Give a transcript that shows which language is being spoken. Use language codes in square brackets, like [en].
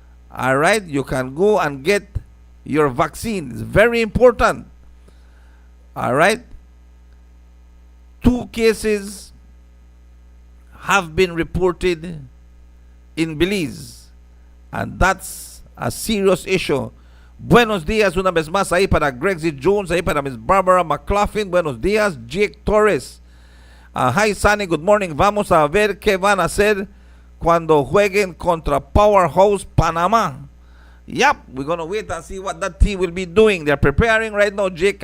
[en] All right, you can go and get your vaccine. It's very important. All right. 2 cases have been reported in Belize, and that's a serious issue. [es] Buenos días una vez más ahí para Gregsy Jones, ahí para Miss Barbara McLaughlin. Buenos días, [en] Jake Torres. Hi Sunny, good morning. [es] Vamos a ver qué van a hacer cuando jueguen contra Powerhouse Panama. [en] Yep, we're going to wait and see what that team will be doing. They're preparing right now, Jake.